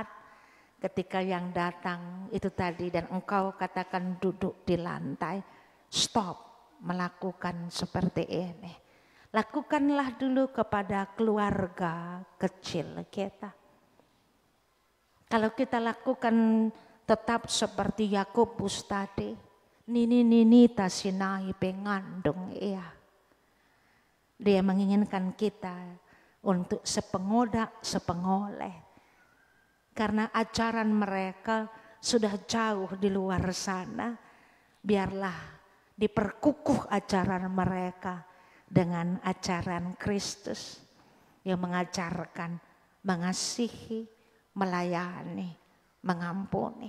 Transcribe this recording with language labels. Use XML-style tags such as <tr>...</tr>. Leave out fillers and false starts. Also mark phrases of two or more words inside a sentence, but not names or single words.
<id>Ketika yang datang itu tadi dan engkau katakan duduk di lantai, stop melakukan seperti ini. Lakukanlah dulu kepada keluarga kecil kita. Kalau kita lakukan tetap seperti Yakobus tadi,</id> <btx>nini tasinai pengandung ia.</btx> <id>Dia menginginkan kita untuk sepengodak, sepengoleh. Karena ajaran mereka sudah jauh di luar sana, biarlah diperkukuh ajaran mereka dengan ajaran Kristus yang mengajarkan mengasihi, melayani, mengampuni.</id>